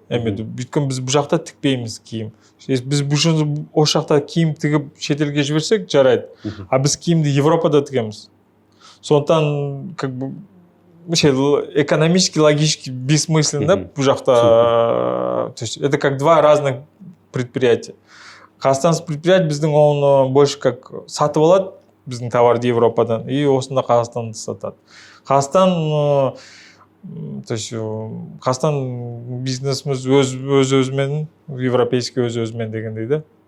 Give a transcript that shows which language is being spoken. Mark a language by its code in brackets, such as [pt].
[kk] Өйткені біз бұл жақта тікпейміз киім. Біз бұл жақта киім тігіп шетелге жіберсек жарайды. А біз киімді Европада тігеміз. Сондықтан [ru] как бы экономически, логически бессмысленно [kk] бұл жақта. [ru] То есть это как два разных предприятия. [kk] Қазақстанский предприятие біздің оны [ru] больше как [kk] сатып алады, біздің товарды Европадан, и осында Қазақстанды сатады. Қазақстан, то есть Қазақстан бизнесіміз өз-өзімен, европейский өз-өзімен дегендей да.